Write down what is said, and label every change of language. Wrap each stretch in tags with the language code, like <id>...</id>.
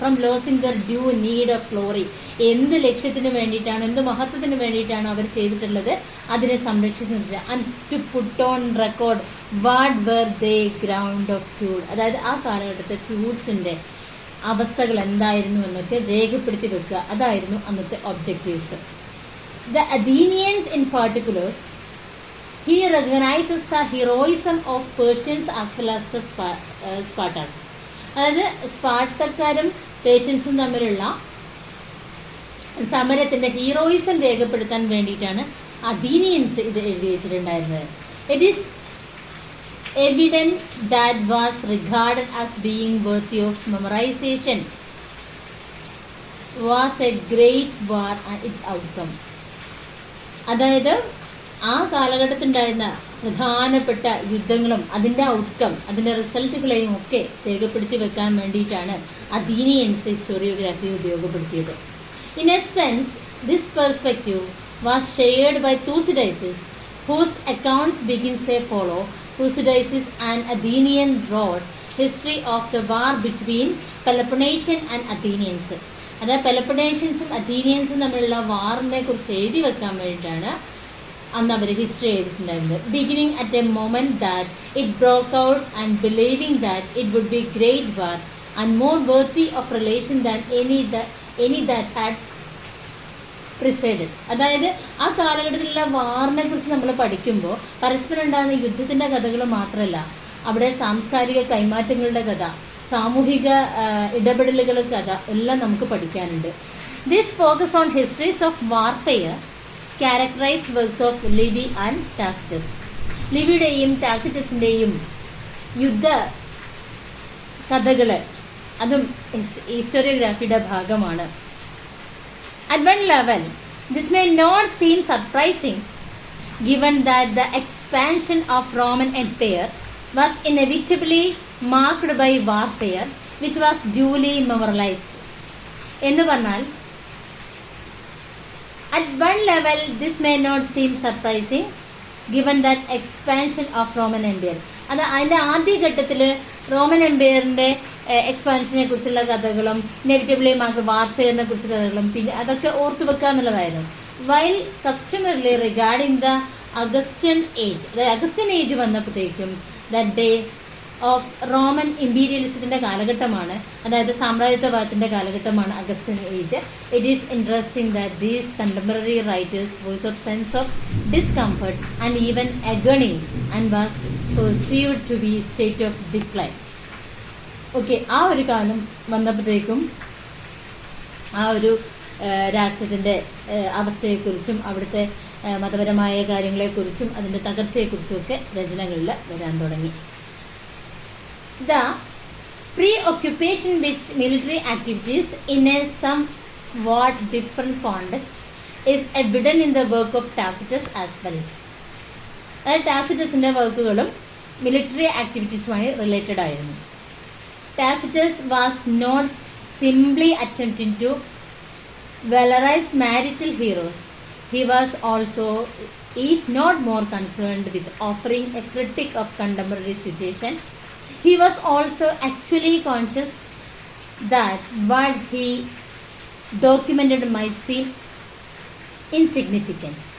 <en>from losing their due need of glory,</en> <ml>എന്ത് ലക്ഷ്യത്തിന് വേണ്ടിയിട്ടാണ്, എന്ത് മഹത്വത്തിന് വേണ്ടിയിട്ടാണ് അവർ ചെയ്തിട്ടുള്ളത്, അതിനെ സംരക്ഷിച്ച് നിർത്തുക.</ml> <en>and to put on record what were they ground of feud,</en> <ml>അതായത് ആ കാലഘട്ടത്തെ ഫ്യൂഡ്സിൻ്റെ അവസ്ഥകൾ എന്തായിരുന്നു എന്നൊക്കെ രേഖപ്പെടുത്തി വെക്കുക. അതായിരുന്നു അന്നത്തെ objectives.</ml> <en>The Athenians in particular, he recognizes the heroism of Persians as well as the Spartans.</en> <ml>അതായത് സ്പാർട്ടക്കാരും പേഷ്യൻസും തമ്മിലുള്ള സമരത്തിൻ്റെ ഹീറോയിസം രേഖപ്പെടുത്താൻ വേണ്ടിയിട്ടാണ് അഥീനിയൻസ് ഇത് എഴുതി വെച്ചിട്ടുണ്ടായിരുന്നത്.</ml> <en>It is evident that was regarded as being worthy of memorisation. was a great war and its outcome.</en> <ml>അതായത് ആ കാലഘട്ടത്തിലുണ്ടായിരുന്ന പ്രധാനപ്പെട്ട യുദ്ധങ്ങളും അതിൻ്റെ ഔട്ട്കം, അതിൻ്റെ റിസൾട്ടുകളെയും ഒക്കെ രേഖപ്പെടുത്തി വെക്കാൻ വേണ്ടിയിട്ടാണ് അഥീനിയൻസ് historiography ഉപയോഗപ്പെടുത്തിയത്.</ml> <en>In a sense this perspective was shared by Thucydides, whose accounts begins as follow. Thucydides and Athenian wrote history of the war between Peloponnesian and Athenians.</en> <ml>അതായത് പെലപ്പനേഷ്യൻസും അഥീനിയൻസും തമ്മിലുള്ള വാറിനെ കുറിച്ച് എഴുതി വെക്കാൻ വേണ്ടിയിട്ടാണ് അന്ന് അവർ history എഴുതിയിട്ടുണ്ടായിരുന്നത്.</ml> <en>Beginning at a moment that it broke out and believing that it would be great war and more worthy of relation than any that had presided.</en> <ml>അതായത് ആ കാലഘട്ടത്തിലുള്ള വാറിനെ കുറിച്ച് നമ്മൾ പഠിക്കുമ്പോൾ പരസ്പരം ഉണ്ടാകുന്ന യുദ്ധത്തിൻ്റെ കഥകൾ മാത്രമല്ല, അവിടെ സാംസ്കാരിക കൈമാറ്റങ്ങളുടെ കഥ, സാമൂഹിക ഇടപെടലുകളുടെ കഥ എല്ലാം നമുക്ക് പഠിക്കാനുണ്ട്.</ml> <en>This focus on histories of warfare characterised works of Livy and Tacitus.</en> <ml>ലിവിയുടെയും ടാസിറ്റസിൻ്റെയും യുദ്ധ കഥകൾ അതും ഹിസ്റ്റോറിയോഗ്രാഫിയുടെ ഭാഗമാണ്.</ml> <en>At one level, this may not seem surprising given that the expansion of Roman Empire was inevitably marked by warfare which was duly memorialized.</en> <ml>എന്ന് പറഞ്ഞാൽ</ml> <en>at one level this may not seem surprising given that expansion of Roman Empire.</en> <ml>അത് അതിൻ്റെ ആദ്യഘട്ടത്തിൽ Roman എംപയറിൻ്റെ എക്സ്പാൻഷനെ കുറിച്ചുള്ള കഥകളും ഇനെവിറ്റബിളി mark വാർഫെയറിനെ കുറിച്ചുള്ള കഥകളും പിന്നെ അതൊക്കെ ഓർത്തു വെക്കുക എന്നുള്ളതായിരുന്നു.</ml> <en>while customarily regarding the Augustan age,</en> <ml>അതായത് അഗസ്റ്റൻ ഏജ് വന്നപ്പോഴത്തേക്കും ദ ഡേ ഓഫ് റോമൻ ഇമ്പീരിയലിസത്തിൻ്റെ കാലഘട്ടമാണ്, അതായത് സാമ്രാജ്യത്വവാദത്തിൻ്റെ കാലഘട്ടമാണ് Augustan age.</ml> <en>It is interesting that these contemporary writers voice of sense of discomfort and even agony and was perceived to be state of decline.</en> <ml>Okay, ആ ഒരു കാലം വന്നപ്പോഴത്തേക്കും ആ ഒരു രാഷ്ട്രത്തിൻ്റെ അവസ്ഥയെക്കുറിച്ചും അവിടുത്തെ മതപരമായ കാര്യങ്ങളെക്കുറിച്ചും അതിൻ്റെ തകർച്ചയെക്കുറിച്ചുമൊക്കെ രചനകളിൽ വരാൻ തുടങ്ങി.</ml> <en>The preoccupation with military activities in a somewhat different context is evident in the work of Tacitus as well.</en> <ml>അതായത് ടാസിറ്റസിൻ്റെ വർക്കുകളും മിലിറ്ററി ആക്ടിവിറ്റീസുമായി റിലേറ്റഡ് ആയിരുന്നു.</ml> <en>Tacitus was not simply attempting to valorize marital heroes. He was also, if not more concerned with offering a critique of contemporary situation. He was also actually conscious that what he documented might seem insignificant.</en>